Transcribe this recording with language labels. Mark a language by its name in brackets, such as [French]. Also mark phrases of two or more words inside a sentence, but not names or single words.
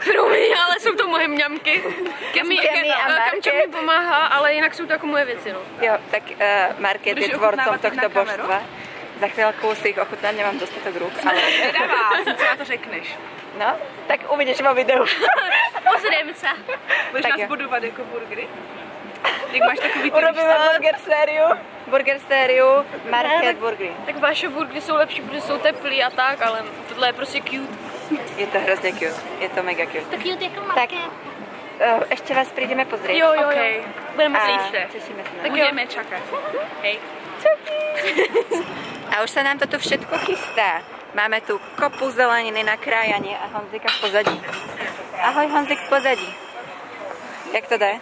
[Slovak] Ale sú to moje mňamky. Kemi Kamča mi pomáha, ale jinak sú to ako moje věci, no. Jo, tak Market je tvorcom tohto božstva. Za chvíľku si ich ochutnám, nemám dostatok rúk, ale... [Czech] Nedává, co na to řekneš. [Slovak] No, tak uvidíš vo videu. Pozrieme sa. [Czech] Budeš nás budovat jako burgery? Jak máš takový ty [Slovak] urobíme burger sériu Market burgery. [Czech] Tak vaše burgery jsou lepší, protože jsou teplý a tak, ale tohle je prostě cute. Je to hrozně cute, je to mega cute. Tak cute jako Market. [Slovak] Ešte vás prídeme pozrieť. [Czech] Jo. Okay. Budeme Příště. [Slovak] Tešíme sa. Tak budeme čakat. Hej. A už sa nám to tu všetko chystá. Máme tu kopu zeleniny na krájanie a Honzika v pozadí. [Czech] Ahoj, Honzik v pozadí. Jak to jde?